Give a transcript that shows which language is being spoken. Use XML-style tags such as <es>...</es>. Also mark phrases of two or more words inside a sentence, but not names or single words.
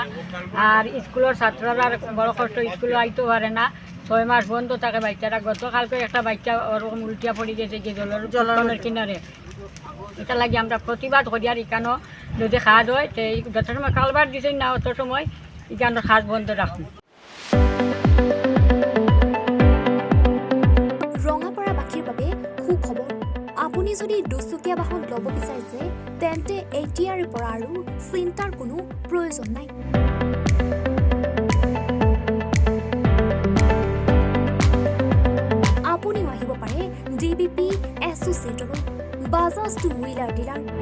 <bn>আর স্কুলের ছাত্ররা বড় কষ্ট, স্কুলে আইতে পারে না, 6 মাস বন্ধ থাকে বাচ্চারা। গতকালকে একটা বাচ্চা ওরকম উল্টিয়া পড়ে গেছে যে জলের কিনারে। এটা লাগে আমরা প্রতিবাদ করি। আর এখানেও যদি খাজ হয় তো যত সময় কালবার দিচ্ছেন না অত সময় এখানে খাজ বন্ধ রাখুন।</bn> <as>ৰঙাপাৰাবাসীৰ বাবে সুখবৰ, আপুনি যদি দুচকীয়া বাহন ল'ব বিচাৰিছে তেন্তে এতিয়াৰে পৰা আৰু চিন্তাৰ কোনো প্ৰয়োজন নাই। আপুনিও আহিব পাৰে DBP এছ'চিয়েটৰ বাজাজ</as> <en>two wheeler dealer.</en>